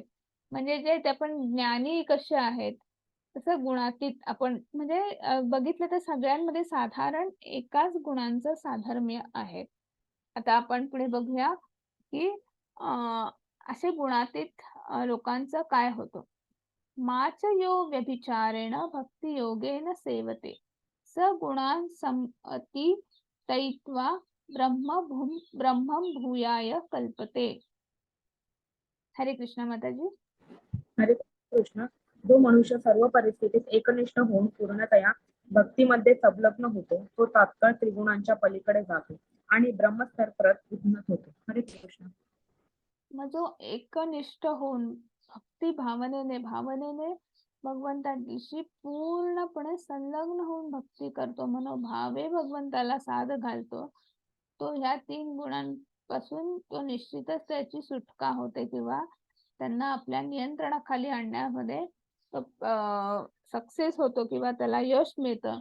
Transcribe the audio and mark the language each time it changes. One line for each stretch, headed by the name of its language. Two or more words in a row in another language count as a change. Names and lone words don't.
Marathi: म्हणजे जे ते आपण ज्ञानी कसे आहेत, तसं गुणातीत आपण म्हणजे बघितलं तर सगळ्यांमध्ये साधारण एकाच गुणांचं साधर्म्य आहे. आता आपण पुढे बघूया, की असे गुणातीत लोकांचं काय होतं.
Sanskrit: माच यो व्यभिचारेण भक्ती योगेन सेवते स गुणान समती तैत्वा ब्रह्मं भूयाय कल्पते.
Marathi: हरे कृष्ण माताजी. हरे कृष्ण. जो मनुष्य सर्व परिस्थितीत एकनिष्ठ होऊन पूर्णतया भक्तीमध्ये संलग्न होतो, तो तात्काळ त्रिगुणांच्या पलीकडे जातो आणि ब्रह्मस्तर परत उन्नत होतो. हरे कृष्ण. मग जो एकनिष्ठ होऊन भक्ती भावनेने भगवंताशी पूर्णपणे संलग्न होऊन भक्ती करतो, मनोभावे भगवंताला साध घालतो, तो ह्या 3 गुणांपासून तो निश्चितच त्याची सुटका होते किंवा त्यांना आपल्या नियंत्रणाखाली आणण्यामध्ये सक्सेस होतो किंवा त्याला यश मिळतं.